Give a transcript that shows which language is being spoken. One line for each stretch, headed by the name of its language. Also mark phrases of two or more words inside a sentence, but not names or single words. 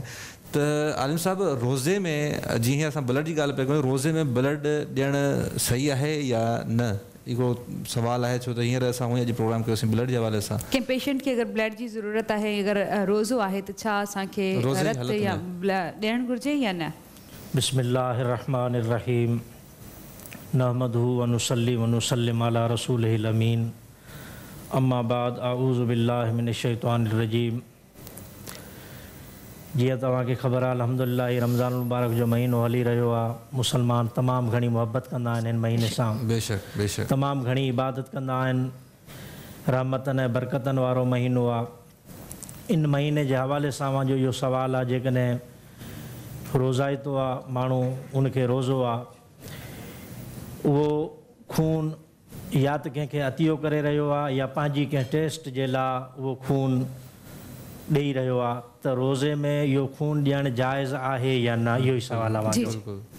Sindhi: त आलिम साहिबु रोज़े में जीअं असां ब्लड जी ॻाल्हि पिया कयूं, रोज़े में ब्लड ॾियणु सही आहे या न, इहो सवालु आहे। छो त हींअर असां हूअं अॼु प्रोग्राम कयोसीं ब्लड जे हवाले सां। कंहिं पेशेंट खे अगरि ब्लड जी ज़रूरत आहे, अगरि रोज़ो आहे त छा असांखे रत या ॾियणु घुरिजे या न?
Arabic: بسم الله الرحمن الرحيم. نحمده ونصلي ونسلم على رسوله الأمين. أما بعد أعوذ بالله من الشيطان الرجيم.
Sindhi: जीअं तव्हांखे ख़बर आहे अल्हम्दुलिल्लाह रमज़ान मुबारक जो महीनो हली रहियो आहे। मुसलमान तमामु घणी मुहबत कंदा आहिनि हिन महीने सां, बेशक बेशक तमामु घणी इबादत कंदा आहिनि। रहमतनि ऐं बरकतनि वारो महीनो आहे। इन महीने जे हवाले सां मुंहिंजो इहो सुवालु आहे, जेकॾहिं रोज़ाइतो आहे माण्हू, उनखे रोज़ो आहे, उहो खून या त कंहिंखे अतियो करे रहियो आहे या पंहिंजी कंहिं टेस्ट जे लाइ उहो खून ॾेई रहियो आहे, त रोज़े में इहो खून ॾियणु जाइज़ आहे या न, इहो ई सुवालु आहे मुंहिंजो।